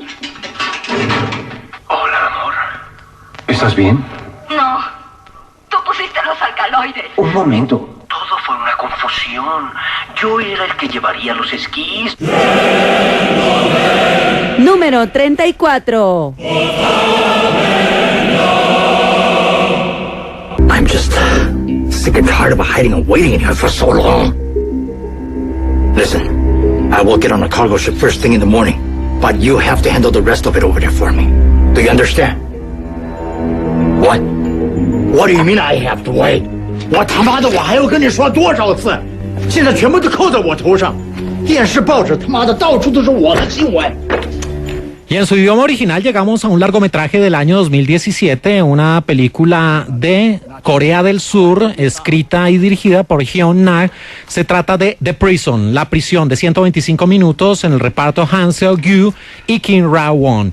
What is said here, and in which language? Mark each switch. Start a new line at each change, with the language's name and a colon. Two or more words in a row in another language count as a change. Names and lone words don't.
Spanish: Hola, amor. ¿Estás bien? No, tú pusiste los alcaloides. Un momento. Todo fue una confusión. Yo era el que llevaría los esquís. Número 34.
English: I'm just sick and tired of hiding and waiting in here for so long. Listen, I will get on a cargo ship first thing in the morning, but you have to handle the rest of it over there for me. Do you understand? What? What do you mean I have to wait?
Chinese: 我他妈的我还要跟你说多少次？现在全部都扣在我头上，电视、报纸他妈的到处都是我的新闻。
Spanish: Y en su idioma original llegamos a un largometraje del año 2017, una película de Corea del Sur, escrita y dirigida por Hyun Nak. Se trata de The Prison, La Prisión, de 125 minutos, en el reparto Han Seo-gyu y Kim Ra-won.